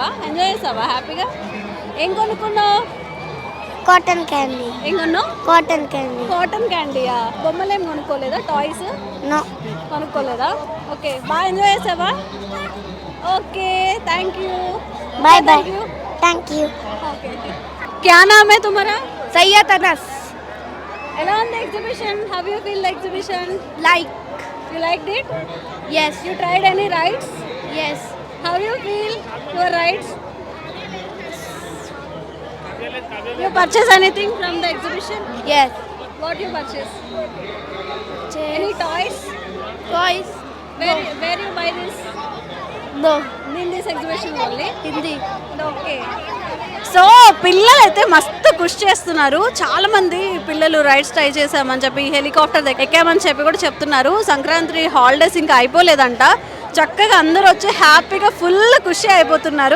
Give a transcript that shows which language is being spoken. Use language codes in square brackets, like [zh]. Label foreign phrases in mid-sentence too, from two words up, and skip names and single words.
[te] ఎంజాయ్ చేసావా హ్యాపీగా? ఏం కొనుక్కున్నావు? [en] cotton candy. [te] ఏం కొన్నావు? [en] cotton candy. [te] కాటన్ క్యాండీయా? బొమ్మలు ఏం కొనుక్కోలేదా? టాయ్స్ [en] no [te] కొనుక్కోలేదా? ఓకే. బాగా ఎంజాయ్ చేసావా? ఓకే. [en] thank you. bye bye. thank you. [hi] ఓకే. क्या नाम है तुम्हारा? सैयद अनस. [te] ఎలా ఉంది ఎగ్జిబిషన్? [en] how you feel the exhibition? Like. You liked it? Yes. You tried any rides? Yes. How you feel your rides? You purchase anything from the exhibition? Yes. What you purchase? Any toys? Toys. Where you buy this? no నేను this exhibition only [hi] हिंदी [te] ఓకే. సో పిల్లలు అయితే మస్తు కృషి చేస్తున్నారు. చాలా మంది పిల్లలు [en] rides try [te] చేసామని చెప్పి హెలికాప్టర్ ఎక్కామని చెప్పి కూడా చెప్తున్నారు. సంక్రాంతి హాలిడేస్ ఇంకా అయిపోలేదంట. చక్కగా అందరూ వచ్చి హ్యాపీగా ఫుల్ ఖుషి అయిపోతున్నారు.